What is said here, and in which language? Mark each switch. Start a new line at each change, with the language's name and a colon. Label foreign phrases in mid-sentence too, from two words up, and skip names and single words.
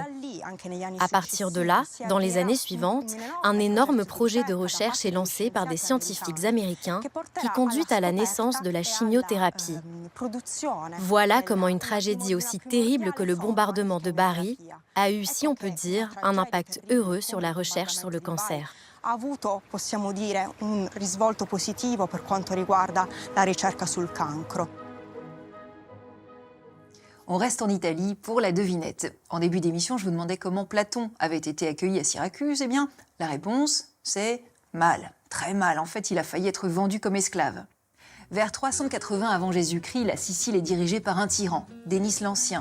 French: À partir de là, dans les années suivantes, un énorme projet de recherche est lancé par des scientifiques américains qui conduit à la naissance de la chimiothérapie. Voilà comment une tragédie aussi terrible que le bombardement de Bari a eu, si on peut dire, un impact heureux sur la recherche sur le cancer.
Italian: Possiamo dire un risvolto positivo per quanto riguarda la ricerca sul cancro.
French: On reste en Italie pour la devinette. En début d'émission, je vous demandais comment Platon avait été accueilli à Syracuse. Eh bien, la réponse, c'est mal, très mal. En fait, il a failli être vendu comme esclave. Vers 380 avant Jésus-Christ, la Sicile est dirigée par un tyran, Dénis l'Ancien.